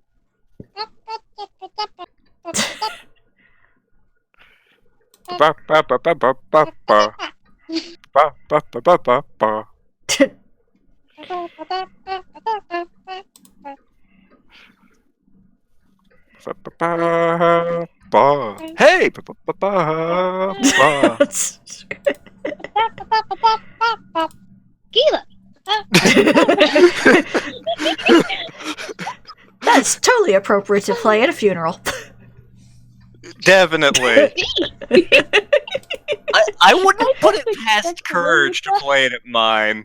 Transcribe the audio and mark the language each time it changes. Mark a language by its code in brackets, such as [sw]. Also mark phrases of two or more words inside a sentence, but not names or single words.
[en] Ba ba ba ba ba ba ba. Ba ba ba ba ba ba. Ba ba ba ba. Hey! Ba ba ba ba ba. Gila. That's totally appropriate to play at a funeral. Definitely. I wouldn't put it past Courage to play it at mine.